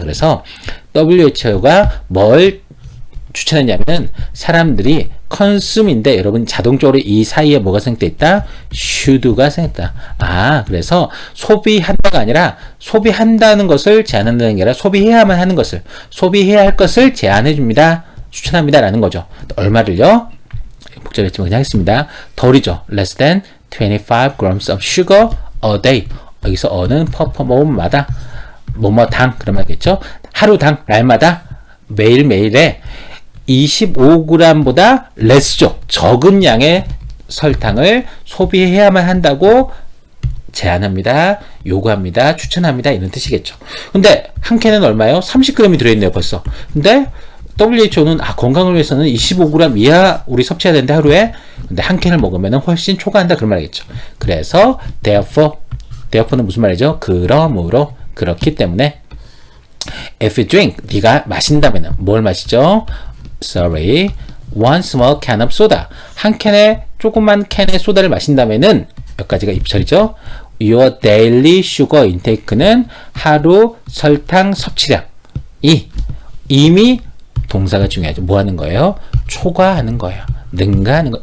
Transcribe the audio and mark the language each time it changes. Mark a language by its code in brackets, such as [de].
[ko] 그래서 WHO가 뭘 추천했냐면 사람들이 consume인데 여러분 자동적으로 이 사이에 뭐가 생략돼 있다? should가 생략됐다. 그래서 소비한다가 아니라 소비한다는 것을 제한한다는 게 아니라 소비해야만 하는 것을 소비해야 할 것을 제한해 줍니다. 추천합니다 라는 거죠. 얼마를요? 복잡했지만 그냥 하겠습니다. 덜이죠. [en] less than 25 grams of sugar a day. [ko] 여기서 어는 뭐뭐마다 뭐뭐당 그런 말이겠죠. 하루당 날마다 매일매일에 25g보다 less죠. 적은 양의 설탕을 소비해야만 한다고 제안합니다. 요구합니다. 추천합니다. 이런 뜻이겠죠. 근데 한 캔은 얼마예요? 30g이 들어있네요. 벌써. 근데 WHO는 건강을 위해서는 25g 이하 우리 섭취해야 되는데 하루에 근데 한 캔을 먹으면 훨씬 초과한다. 그런 말이겠죠. 그래서 therefore는 무슨 말이죠? 그러므로 그렇기 때문에 [en] if you drink [ko] 네가 마신다면 뭘 마시죠? [en] Sorry, one small can of soda. [ko] 한 캔의 조그만 캔의 소다를 마신다면은 몇 가지가 입철이죠. [en] Your daily sugar intake [ko] 는 하루 설탕 섭취량이 이미 동사가 중요하죠. 뭐 하는 거예요? 초과하는 거예요. 능가하는 거.